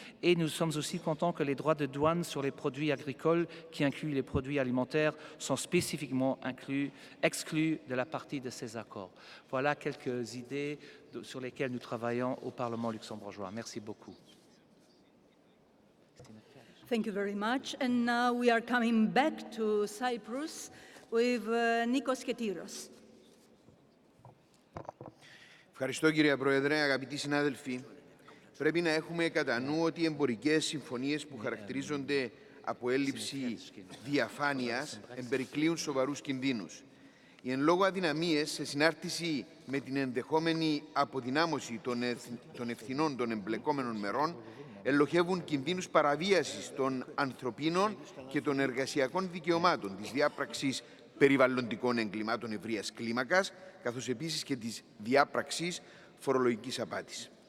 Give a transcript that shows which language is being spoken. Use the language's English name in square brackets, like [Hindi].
[French] Et nous sommes aussi contents que les droits de douane sur les produits agricoles, qui incluent les produits alimentaires, sont spécifiquement exclus de la partie de ces accords. Voilà quelques idées sur lesquelles nous travaillons au Parlement luxembourgeois. Merci beaucoup. [English] Thank you very much. And now we are coming back to Cyprus with Nikos Ketiros. [Greek] Ευχαριστώ κύριε Πρόεδρε, αγαπητοί συνάδελφοι. Πρέπει να έχουμε κατά νου ότι οι εμπορικές συμφωνίες που χαρακτηρίζονται από έλλειψη διαφάνειας εμπερικλείουν σοβαρούς κινδύνους. Οι εν λόγω αδυναμίες σε συνάρτηση με την ενδεχόμενη αποδυνάμωση των ευθυνών των εμπλεκόμενων μερών ελοχεύουν κινδύνους παραβίασης των ανθρωπίνων και των εργασιακών δικαιωμάτων, της διάπραξης περιβαλλοντικών εγκλημάτων ευρείας κλίμακας, καθώς επίσης και της διάπραξης φορολογικής απάτης.